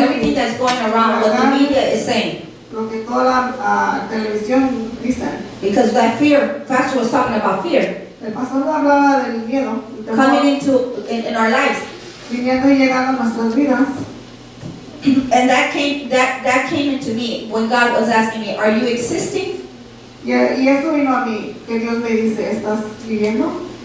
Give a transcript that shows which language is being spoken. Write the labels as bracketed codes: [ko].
[en] everything that's going around, what the media is saying. [es] lo que toda la televisión dice. [en] Because that fear, Pastor was talking about fear [es] El pastor no hablaba del miedo, el temor, [en] coming in our lives. [es] viniendo y llegando a nuestras vidas. [en] And that came into me when God was asking me, are you existing [es] Y eso vino a mí, que Dios me dice, ¿estás viviendo